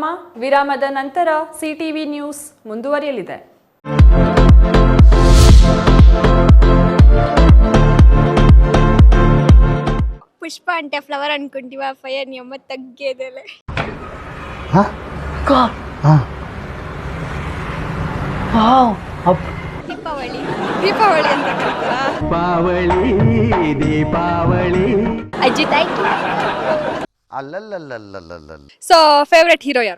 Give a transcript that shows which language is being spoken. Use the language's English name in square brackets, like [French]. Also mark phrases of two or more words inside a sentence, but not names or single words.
[Kannada] ವಿರಾಮದ ನಂತರ ಸಿಟಿವಿ ನ್ಯೂಸ್ ಮುಂದುವರಿಯಲಿದೆ. [Telugu] ಪುಷ್ಪ అంటే ఫ్లవర్ అనుకుంటివా ఫైర్ నీ అమ్మ తగ్గేదేలే [Kannada] ದೀಪಾವಳಿ ದೀಪಾವಳಿ ಅಂತ ಕರೀತಾರಾ? ದೀಪಾವಳಿ ಅಜ್ಜಿ [English] thank you. [Kannada] ಅಲ್ಲಲ್ಲಲ್ಲಲ್ಲಲ್ಲ. ಸೊ [English] favourite hero [Kannada] ಯಾರು?